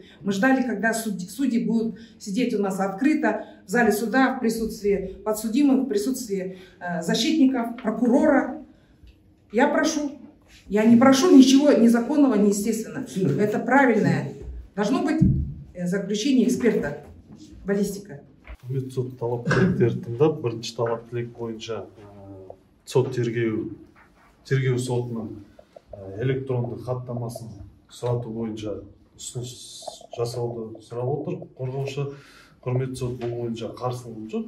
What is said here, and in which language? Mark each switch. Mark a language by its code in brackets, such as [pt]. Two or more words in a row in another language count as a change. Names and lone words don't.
[ru] Мы ждали, когда судьи будут сидеть у нас открыто в зале суда, в присутствии подсудимых, в присутствии защитников, прокурора. Я не прошу ничего незаконного, неестественного. Это правильное. Должно быть заключение эксперта, баллистика. [kk] Құрметті сот талап тілектерді тыңдап, бірінші талап тілек бойынша сот тергеу сотының электрондық хаттамасын сұрату бойынша ұсыныс жасауды сұрап отыр. Қорғаушы құрметті сот бұл бойынша қарсылығы жоқ.